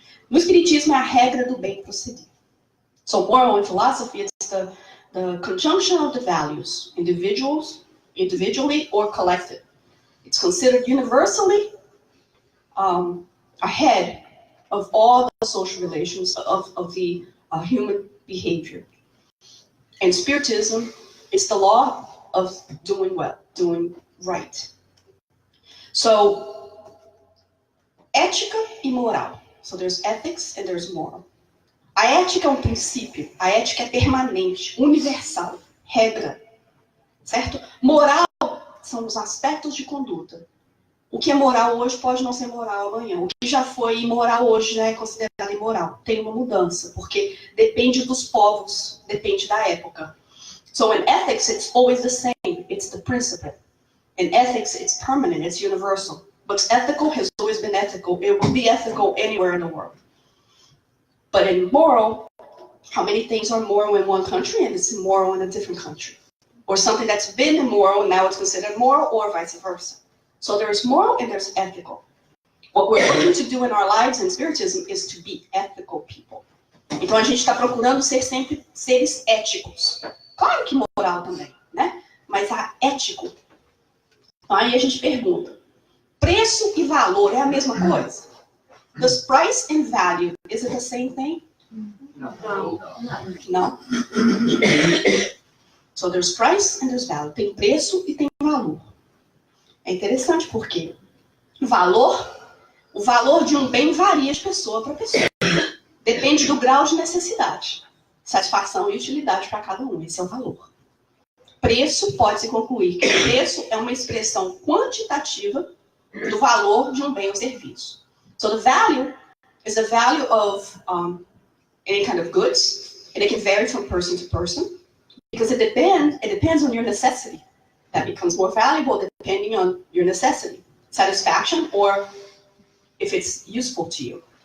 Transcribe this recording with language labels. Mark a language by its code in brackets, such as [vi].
[pt] No Espiritismo é a regra do bem proceder. [en] So moral in philosophy is the conjunction of the values, individually or collected. It's considered universally ahead of all the social relations of the human behavior. And Spiritism is the law of doing well, doing right. [pt] So, ética e moral. [en] So there's ethics and there's moral. [pt] A ética é um princípio, a ética é permanente, universal, regra, certo? Moral são os aspectos de conduta. O que é moral hoje pode não ser moral amanhã. O que já foi imoral hoje já é considerado imoral. Tem uma mudança, porque depende dos povos, depende da época. [en] So in ethics, it's always the same. It's the principle. In ethics, it's permanent, it's universal. What's ethical has always been ethical. It will be ethical anywhere in the world. But in moral, how many things are moral in one country and it's immoral in a different country? Or something that's been immoral, now it's considered moral, or vice versa. So there's moral and there's ethical. What we're looking to do in our lives in Spiritism is to be ethical people. [pt] Então a gente está procurando ser sempre seres éticos. Claro que moral também, né? Mas ético. Então aí a gente pergunta, preço e valor é a mesma coisa? [en] Does price and value, is it the same thing? No. So there's price and there's value. [pt] Tem preço e tem valor. É interessante porque o valor de um bem varia de pessoa para pessoa. Depende do grau de necessidade, satisfação e utilidade para cada um. Esse é o valor. Preço, pode-se concluir que o preço é uma expressão quantitativa do valor de um bem ou serviço. [en] So the value is the value of any kind of goods, and it can vary from person to person because it depends on your necessity. That becomes more valuable depending on your necessity, satisfaction, or if it's useful to you.